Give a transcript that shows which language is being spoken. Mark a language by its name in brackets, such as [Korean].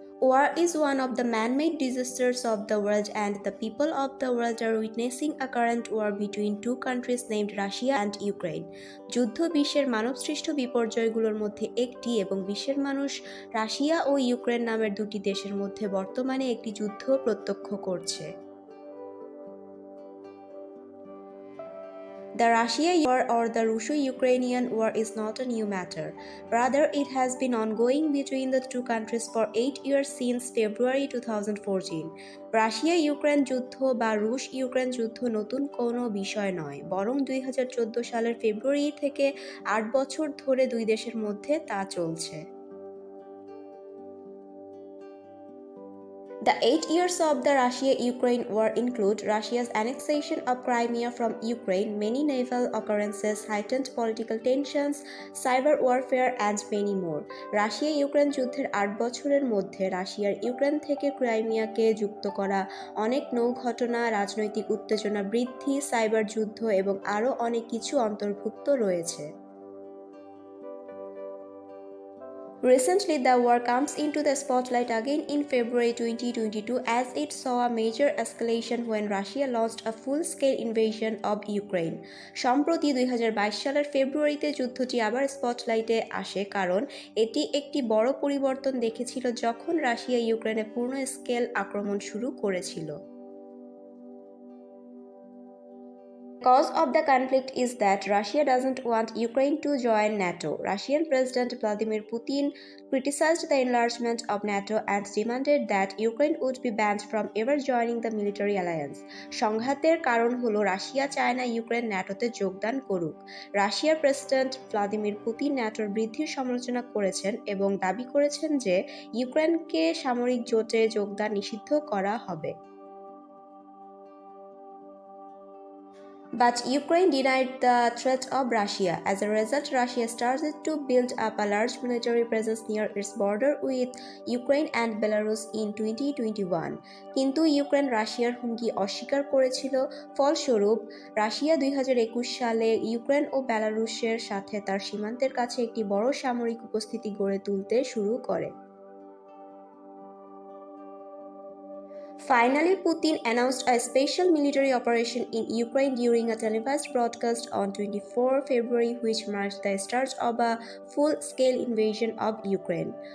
[English] War is one of the man-made disasters of the world, and the people of the world are witnessing a current war between two countries named Russia and Ukraine. [Bangla] যুদ্ধ বিশ্বের মানবসৃষ্ট বিপর্যয়গুলোর মধ্যে একটি এবং বিশ্বের মানুষ Russia ও Ukraine নামের দুটি দেশের মধ্যে বর্তমানে একটি যুদ্ধ প্রত্যক্ষ করছে। [English] The Russia war or the Russo-Ukrainian war is not a new matter. Rather, it has been ongoing between the two countries for 8 years since February 2014. [Bangla] Russia Ukraine যুদ্ধ বা রুশ-ইউক্রেন যুদ্ধ নতুন কোনো বিষয় নয়, বরং 2014 সালের ফেব্রুয়ারি থেকে 8 বছর ধরে দুই দেশের মধ্যে তা চলছে। [English] The 8 years of the Russia-Ukraine war include Russia's annexation of Crimea from Ukraine, many naval occurrences, heightened political tensions, cyber warfare, and many more. [Bangla] Russia Ukraine যুদ্ধের 8 বছরের মধ্যে রাশিয়ার ইউক্রেন থেকে ক্রাইমিয়াকে যুক্ত করা অনেক নৌ ঘটনা, রাজনৈতিক উত্তেজনা বৃদ্ধি, সাইবার যুদ্ধ এবং আরও অনেক কিছু অন্তর্ভুক্ত রয়েছে। [English] Recently, the war comes into the spotlight again in February 2022 as it saw a major escalation when Russia launched a full-scale invasion of Ukraine. [Bangla] সম্প্রতি 2022 সালের ফেব্রুয়ারিতে যুদ্ধটি আবার স্পটলাইটে আসে কারণ এটি একটি বড় পরিবর্তন দেখেছিল যখন রাশিয়া ইউক্রেনে পূর্ণ স্কেল আক্রমণ শুরু করেছিল। [English] The cause of the conflict is that Russia doesn't want Ukraine to join NATO. Russian President Vladimir Putin criticized the enlargement of NATO and demanded that Ukraine would be banned from ever joining the military alliance. [Bangla] সংঘাতের কারণ হলো Russia চায় না Ukraine ন্যাটোতে যোগদান করুক। রাশিয়ার president Vladimir Putin ন্যাটোর বৃদ্ধির সমালোচনা করেছেন এবং দাবি করেছেন যে ইউক্রেনকে সামরিক জোটে যোগদান নিষিদ্ধ করা হবে। [English] But Ukraine denied the threat of Russia. As a result, Russia started to build up a large military presence near its border with Ukraine and Belarus in 2021. [Bangla] কিন্তু ইউক্রেন রাশিয়ার হুমকি অস্বীকার করেছিল। ফলস্বরূপ, রাশিয়া 2021 সালে ইউক্রেন ও বেলারুশের সাথে তার সীমান্তের কাছে একটি বড় সামরিক উপস্থিতি গড়ে তুলতে শুরু করে। [English] Finally, Putin announced a special military operation in Ukraine during a televised broadcast on 24 February, which marked the start of a full-scale invasion of Ukraine.